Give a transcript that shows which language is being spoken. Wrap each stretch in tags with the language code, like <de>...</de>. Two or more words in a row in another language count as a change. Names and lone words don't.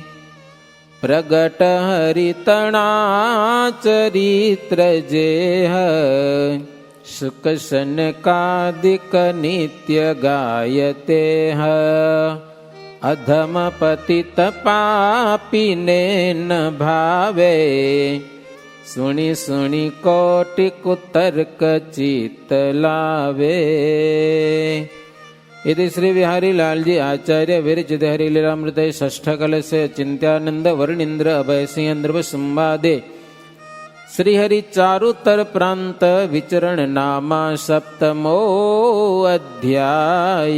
<gu>પ્રગટ હરિતણા ચરિત્ર જેહ, સુખ સનકાદિક નિત્ય ગાયતે. અધમ પતિત પાપીને ન ભાવે, સુણી સુણી કોટિ કુતર્ક ચિત્ત લાવે.</gu> <sa>इति श्री विहारी लालजी आचार्य विरचित हरिलीलामृत षष्ठ कलश चिंत्यानंद वर्णिंद्र अभय सिंह संवादे श्री हरि चारुतर प्रांत विचरण नामा सप्तमो अध्याय.</sa>